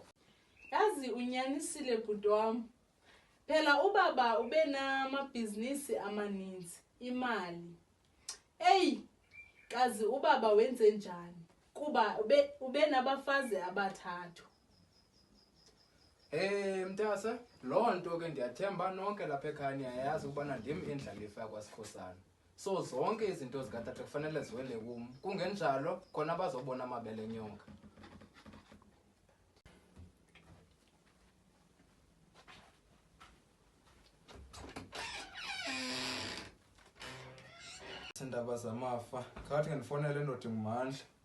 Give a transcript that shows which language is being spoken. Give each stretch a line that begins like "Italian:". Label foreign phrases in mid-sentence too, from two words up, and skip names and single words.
Xhosa: Yazi unyanisile bhuti wam. Phela ubaba ube namabhizinisi amaninzi, imali. Kazi ubaba wenze njani kuba ube nabafazi abathathu. Mntase, loo nto ke ndiyathemba nonke lapha ekhaya niyayazi ukubana ndim indlalifa yakwasikhosana. So zonke izinto zikatata kufanele ziwele kum. Kungenjalo khona bazobona amabele enyonga. Sindaba zamafa ngathi ngifonele ndoda ngumandla.